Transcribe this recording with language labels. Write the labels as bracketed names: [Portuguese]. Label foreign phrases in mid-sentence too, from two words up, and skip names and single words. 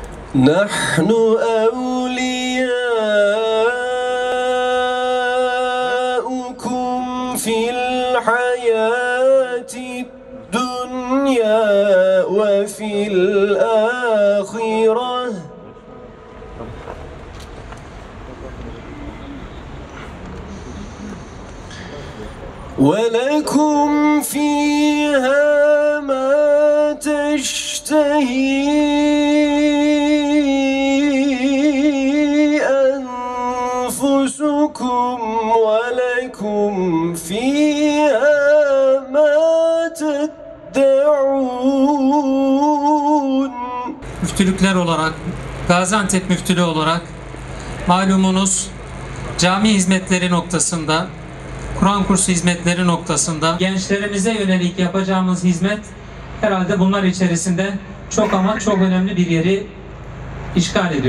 [Arabic] نحن أولياؤكم في الحياة الدنيا وفي الآخرة ولكم فيها ما تشتهي أنفسكم ولكم فيها ما تدعون. [Turkish] Müftülükler olarak, Gaziantep Müftülüğü olarak malumunuz cami hizmetleri noktasında, Kur'an kursu hizmetleri noktasında gençlerimize yönelik yapacağımız hizmet herhalde bunlar içerisinde çok ama çok önemli bir yeri işgal ediyor.